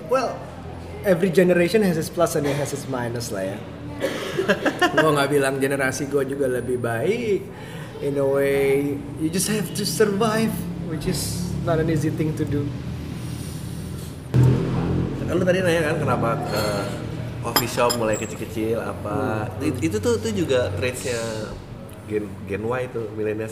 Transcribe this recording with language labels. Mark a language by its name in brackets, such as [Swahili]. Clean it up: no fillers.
[English] Well, every generation has its plus and it has its minus [Indonesian] lah ya. Gue nggak bilang generasi gue juga lebih baik. [English] In a way, you just have to survive, which is not an easy thing to do. [Indonesian] Lu tadi nanya kan kenapa coffee shop mulai kecil-kecil apa? Itu juga traitsnya Gen Y itu, millennials.